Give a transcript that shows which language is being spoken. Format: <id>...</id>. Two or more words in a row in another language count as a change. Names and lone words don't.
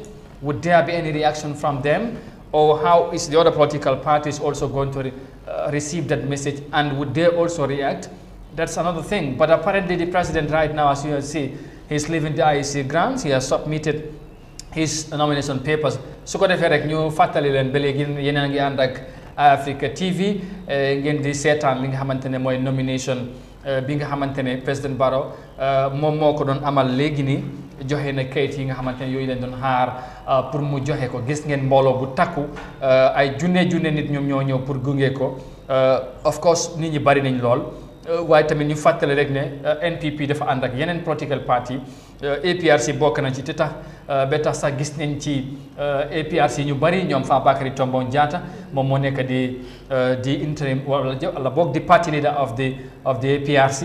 <en>Would there be any reaction from them? Or how is the other political parties also going to receive that message, and would they also react? That's another thing. But apparently the president right now, as you see, he's leaving the IEC grounds. He has submitted his nomination papers.</en> <wo>So ko defé rek ñu fatali len ba légui yéen a ngi ànd ak Eyeafrica TV ngeen di seetaan li nga xamantene mooy nomination bi nga xamantene président Barrow moom moo ko doon amal léegi ni joxe na kayit yi nga xamantene yooyu leen doon xaar pour mu joxe ko. Gis ngeen mbooloo bu takku ay junne nit ñoom ñoo ñëw pour gunge ko. Of course nit ñi bari nañ lool, waaye tamit ñu fàttali rek ne NPP dafa ànd ak yeneen</wo> <en>political party.</en> <wo>APRC bokk na ci te tax ba tax sax gis nañ ci APRC ñu bari ñoom Fabakary Tombong Jatta moom moo nekk di interim wala boog di</wo> <en>party leader of the APRC.</en>